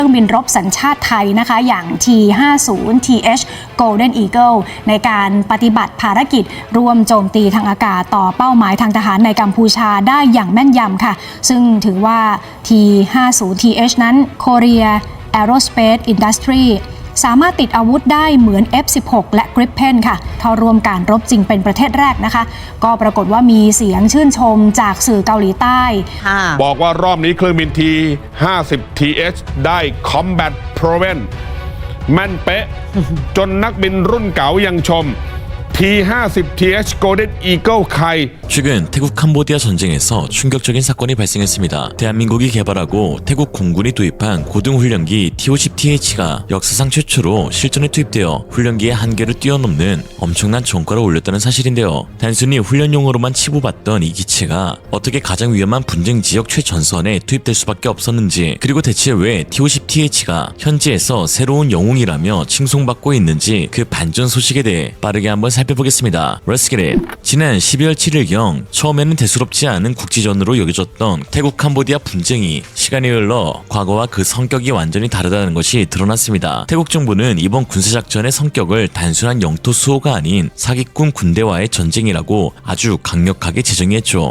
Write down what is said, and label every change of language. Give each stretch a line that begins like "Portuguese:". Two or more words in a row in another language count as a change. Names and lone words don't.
Thai: เครื่องบินรบสัญชาติไทยนะคะอย่าง T-50TH Golden Eagle ในการปฏิบัติภารกิจร่วมโจมตีทางอากาศต่อเป้าหมายทางทหารในกัมพูชาได้อย่างแม่นยำค่ะซึ่งถือว่า T-50TH นั้น Korea Aerospace Industry สามารถติดอาวุธได้เหมือน F-16 และ Gripen ค่ะเข้าร่วมการรบจริงเป็นประเทศแรกนะคะก็ปรากฏว่ามีเสียงชื่นชมจากสื่อเกาหลีใต้ บอกว่ารอบนี้เครื่องบิน T-50TH ได้
English: Combat Proven
Thai: แม่นเป๊ะ จนนักบินรุ่นเก๋ายังชม T-50TH Golden Eagle Kai
Korean: 최근 태국 캄보디아 전쟁에서 충격적인 사건이 발생했습니다. 대한민국이 개발하고 태국 공군이 도입한 고등훈련기 T-50TH가 역사상 최초로 실전에 투입되어 훈련기의 한계를 뛰어넘는 엄청난 전과를 올렸다는 사실인데요. 단순히 훈련용으로만 치부받던 이 기체가 어떻게 가장 위험한 분쟁 지역 최전선에 투입될 수밖에 없었는지, 그리고 대체 왜 T-50TH가 현지에서 새로운 영웅이라며 칭송받고 있는지 그 반전 소식에 대해 빠르게 한번 살펴보겠습니다.
English: Let's get it.
Korean: 지난 12월 7일경 처음에는 대수롭지 않은 국지전으로 여겨졌던 태국 캄보디아 분쟁이 시간이 흘러 과거와 그 성격이 완전히 다르다는 것이 드러났습니다. 태국 정부는 이번 군사작전의 성격을 단순한 영토 수호가 아닌 사기꾼 군대와의 전쟁이라고 아주 강력하게 제정했죠.